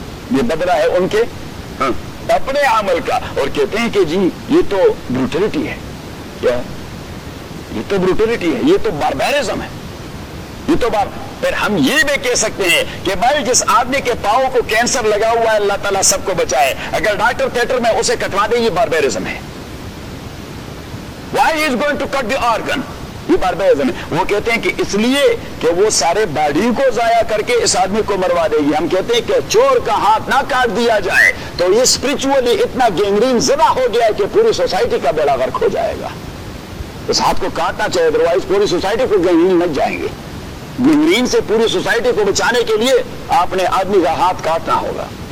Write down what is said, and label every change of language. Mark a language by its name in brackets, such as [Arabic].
[Urdu] یہ بدلہ ہے ان کے اپنے عمل کا. اور کہتے ہیں کہ جی یہ تو بروٹلٹی ہے. کیا یہ تو بروٹلٹی ہے؟ یہ تو باربیرزم ہے, یہ تو بار. پھر ہم یہ بھی کہہ سکتے ہیں کہ بھائی جس آدمی کے پاؤں کو کینسر لگا ہوا ہے اللہ تعالیٰ سب کو بچائے, اگر ڈاکٹر تھیٹر میں اسے کٹوا دیں یہ باربیرزم ہے. [English] Why he is going to cut the organ? [Urdu] یہ باربیرزم ہے. وہ کہتے ہیں کہ اس لیے کہ وہ سارے باڈی کو ضائع کر کے اس آدمی کو مروا دے گی. ہم کہتے ہیں کہ چور کا ہاتھ نہ کاٹ دیا جائے تو یہ اسپرچولی اتنا گینگرین زبا ہو گیا ہے کہ پوری سوسائٹی کا بیڑا غرق ہو جائے گا. اس ہاتھ کو کاٹنا چاہیے، ادروائز پوری سوسائٹی کو گینگرین لگ جائیں گے۔ گینگرین سے پوری سوسائٹی کو بچانے کے لیے آپ نے آدمی کا ہاتھ کاٹنا ہوگا۔